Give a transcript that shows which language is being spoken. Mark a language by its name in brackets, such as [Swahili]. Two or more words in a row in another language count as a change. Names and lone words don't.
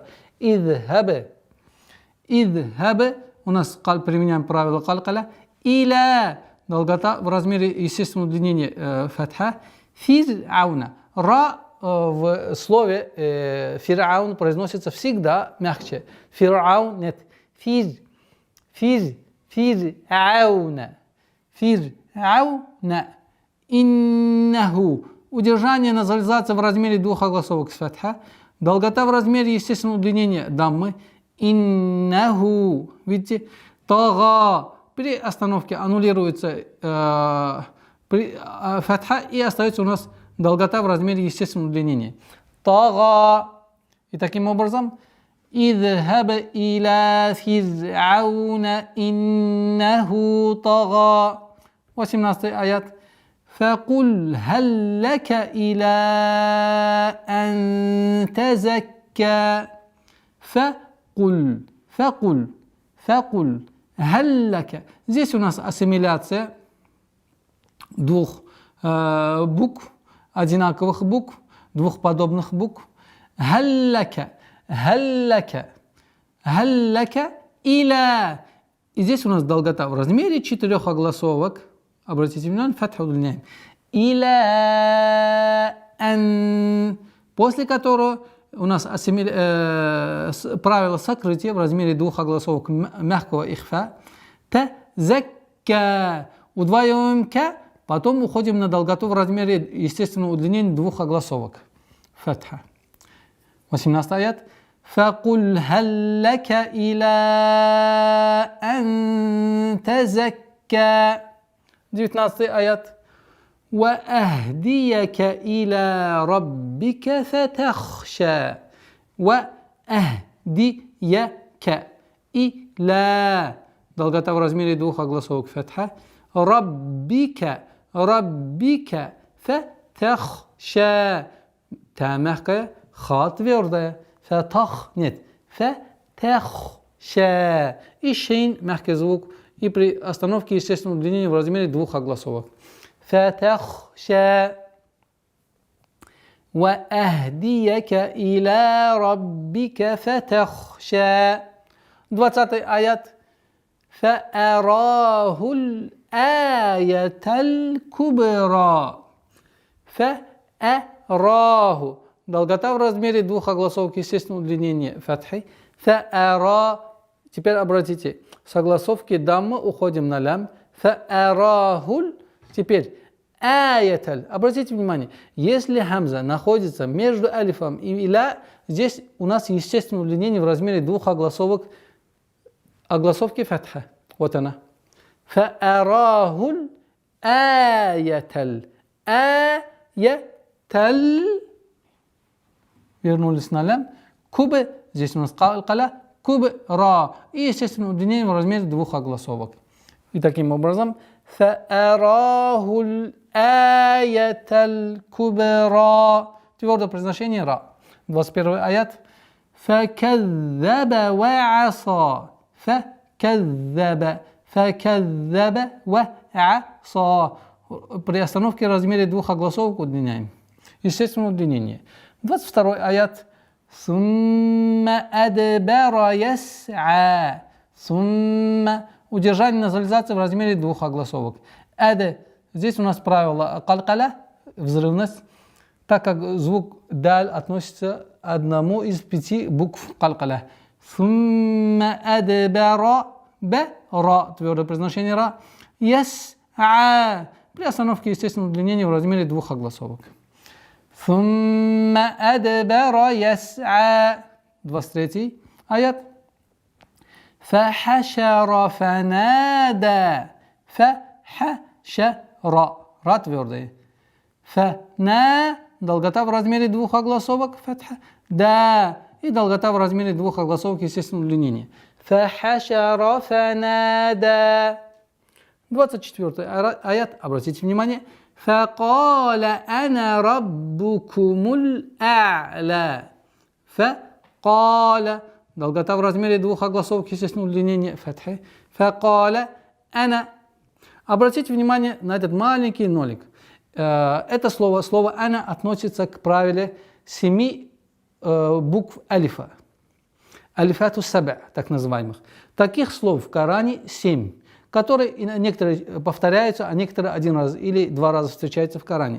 [Arabic] اذهب. اذهب. [Russian] У нас применяем правило калкаля. [Arabic] Иля. [Russian] Долгота в размере, естественно, удлинения фатха. [Arabic] Фир'ауна. [Russian] Ра в слове фир'аун произносится всегда мягче. Фир'аун нет. [Arabic] Фир'ауна. فرعون. إنه. [Russian] Удержание называется в размере двух огласовок с фатха. Долгота в размере, естественно, удлинения даммы. [Arabic] Иннаху. Видите? Тага. [Russian] При остановке аннулируется фатха и остается у нас долгота в размере естественного удлинения. Тага. И таким образом, [Arabic] «اذهب إلى فرعون إنه طغى». [Russian] 18 аят. [Arabic] «فقل هل لك إلى أن تزكى». فقل. هل لك. [Russian] Здесь у нас ассимиляция двух букв, одинаковых букв, двух подобных букв. [Arabic] هل لك. إلى. [Russian] И здесь у нас долгота в размере 4 огласовок. Обратите внимание, фатху удлиняем. [Arabic] إلى أن. [Russian] После которого у нас правило сокрытия в размере 2 огласовок мягкого ихфа. [Arabic] Тазакка. [Russian] Удваиваем ка, потом уходим на долготу в размере естественного удлинения 2 огласовок. Фатха. 18 аят. [Arabic] فقل هل لك إلى أن تزكى. [Russian] 19 аят. [Arabic] وأهديك إلى ربك فتخشى وأهديك إلى [Russian] долгота в размере 2 огласовок фатха. [Arabic] ربك فتخشى. [Russian] Та мягкая, ха твердая. Фатах нет. Фатахша. И шейн мягкий звук. И при остановке, естественно, удлинение в размере 2 огласовок. [Arabic] فتخشى وأهديك إلى ربك فتخشى. 20 آيات. فأراه الآية الكبرى. فأراه. [Russian] Долгота в размере 2 огласовок, естественно, удлинение фатхи. [Arabic] Фа'ара. [Russian] Теперь обратите, с огласовки дамма уходим на лям. [Arabic] Фа'арахуль. Теперь аяталь. [Russian] Обратите внимание, если хамза находится между алифом и ля, здесь у нас естественное удлинение в размере 2 огласовок, огласовки фатха. Вот она. [Arabic] فأراه الآية. Аятал. [Russian] Вернулись на лям. Кубы. Здесь у нас калкала. Кубра. И, естественно, удлинение в размере двух огласовок. И таким образом. [Arabic] فأراه الآية الكبرى. [Russian] Твердое произношение ра. [Arabic] 21 аят. فكذب وعصى. فكذب. فكذب وعصى. [Russian] При остановке в размере двух огласовок удлиняем. Естественно, удлинение. [Arabic] 22 аят. ثم أدبر يسعى. [Russian] Сумма. Удержание назализации в размере двух огласовок. Здесь у нас правило калкаля, взрывность, так как звук даль относится к одному из 5 букв калкаля. [Arabic] ثم أدبر [Russian] ра, твердое произношение ра. [Arabic] Яс'а. [Russian] При остановке, естественно, удлинение в размере двух огласовок. [Arabic] ثم أدبر يسعى. 23 аят. فحشر فنادى. Фахашара. [Russian] Ра твердое. [Arabic] Фана. [Russian] Долгота в размере двух огласовок. Фатха. Да. И долгота в размере двух огласовок, естественно, удлинение. [Arabic] فحشر فنادى. [Russian] 24 аят. Обратите внимание. [Arabic] فقال أنا ربكم الأعلى. Факаля. [Russian] Долгота в размере двух огласовок, естественно, удлинение фатхи. [Arabic] فقال أنا. [Russian] Обратите внимание на этот маленький нолик. Это слово ана относится к правиле 7 букв алифа. [Arabic] ألفات سبع, [Russian] так называемых. Таких слов в Коране 7, которые некоторые повторяются, а некоторые один раз или 2 раза встречаются в Коране.